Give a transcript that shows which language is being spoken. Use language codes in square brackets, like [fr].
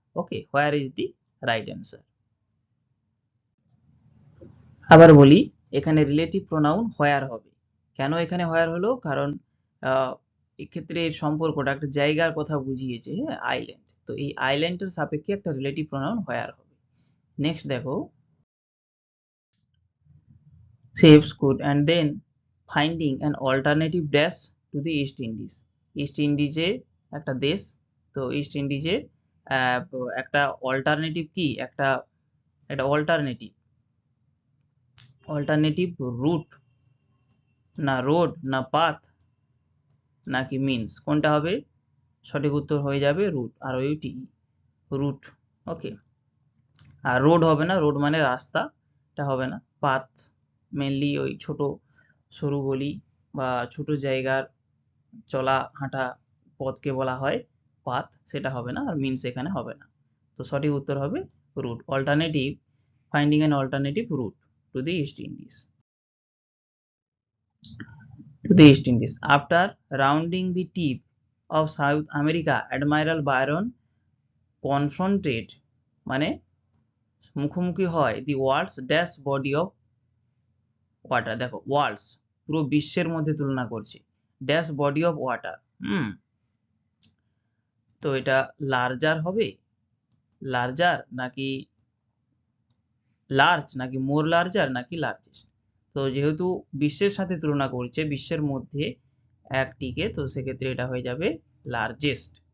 [en] Okay, where is the right answer. [bn] আবার বলি, এখানে রিলেটিভ প্রোনাউন হোয়ার হবে। কেন এখানে হোয়ার হলো? কারণ এক্ষেত্রে এর সম্পর্কটা একটা জায়গার কথা বুঝিয়েছে, হ্যাঁ আইল্যান্ড, তো এই আইল্যান্ডের সাপেক্ষে একটা রিলেটিভ প্রোনাউন হোয়ার হবে। [en] Next দেখো, ships could and then finding an alternative dash to the East Indies. [bn] East ইন্ডিজে একটা দেশ, তো ইস্ট ইন্ডিজে একটা অল্টারনেটিভ কি একটা একটা অল্টারনেটিভ রুট, না রোড, না পাথ, নাকি মিন্স, কোনটা হবে? সঠিক উত্তর হয়ে যাবে রুট, আর ওইটি রুট। ওকে, আর রোড হবে না, রোড মানে রাস্তা, এটা হবে না। পাথ মেনলি ওই ছোট সরু গলি বা ছোট জায়গার চলা হাঁটা পথকে বলা হয় পাথ, সেটা হবে না। আর মিন্স এখানে হবে না, তো সঠিক উত্তর হবে root. [en] Alternative, finding an alternative route to the East Indies. To the East Indies. After rounding the tip of South America, Admiral Byron confronted [bn] মানে মুখোমুখি হয় [en] the world's dash body of water। [bn] দেখো ওয়ার্ল্ডস পুরো বিশ্বের মধ্যে তুলনা করছে, [en] Dash body of water. [bn] তো এটা লার্জার হবে, লার্জার নাকি লার্জ নাকি মোর লার্জার নাকি লার্জেস্ট। তো যেহেতু বিশ্বের সাথে তুলনা করছে, বিশ্বের মধ্যে একটিকে, তো সেক্ষেত্রে এটা হয়ে যাবে লার্জেস্ট।